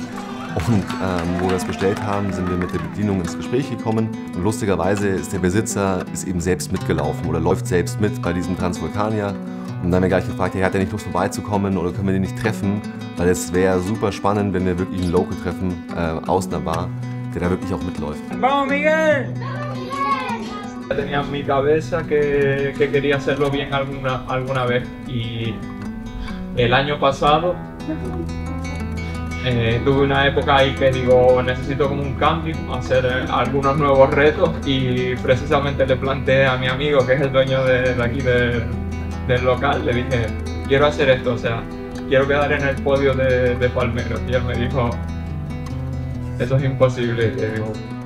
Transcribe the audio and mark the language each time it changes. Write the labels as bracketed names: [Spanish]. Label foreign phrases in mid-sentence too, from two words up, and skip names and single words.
[German] Und wo wir das bestellt haben, sind wir mit der Bedienung ins Gespräch gekommen. Und lustigerweise ist der Besitzer eben selbst mitgelaufen oder läuft selbst mit bei diesem Transvulkanier. Und dann haben wir gleich gefragt, hat er nicht Lust vorbeizukommen oder können wir den nicht treffen? Weil es wäre super spannend, wenn wir wirklich einen Local treffen aus einer Bar, der da wirklich auch mitläuft. [Spanish] ¡Vamos, Miguel! Tenía en mi cabeza que quería hacerlo bien alguna vez y el año pasado tuve una época ahí que digo necesito como un cambio, hacer algunos nuevos retos y precisamente le planteé a mi amigo que es el dueño de aquí del local, le dije quiero hacer esto, o sea, quiero quedar en el podio de Palmeros y él me dijo eso es imposible y le digo,